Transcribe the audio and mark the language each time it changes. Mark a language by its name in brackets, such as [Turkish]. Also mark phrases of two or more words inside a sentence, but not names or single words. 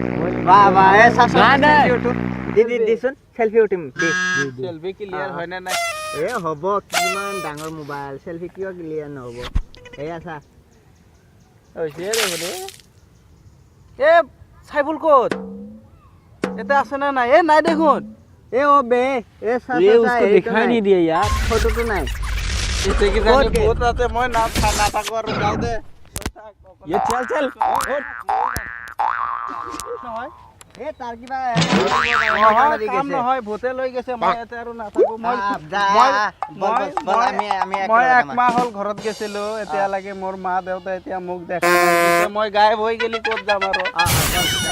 [Assamese] দিচোন চেলফি উঠিম। চেলফি ক্লিয়াৰ হয় নে নাই? হ'ব, কিমান ডাঙৰ মোবাইল, চেলফি কিয় ক্লিয়াৰ নহ'ব? এয়া চা। চাইবুল ক'ত? এটা আছে নে নাই? নাই দেখোন। [Hindi] ये उसको दिखाई नहीं दिया यार। [Assamese] ফটোটো নাই। বহুত আছে, মই নাথাকো আৰু যাওঁ দে। [Hindi] ये चल [Assamese] নহয় এই তাৰ কিবা নহয়, কাম নহয়, ভূতে লৈ গৈছে, মই ইয়াতে আৰু নাথাকো। মই 1 মাহ হ'ল ঘৰত গৈছিলো, এতিয়ালৈকে মোৰ মা দেউতা এতিয়া মোক দেখা নাই। মই গায়ব হৈ গেলি ক'ত যাম আৰু।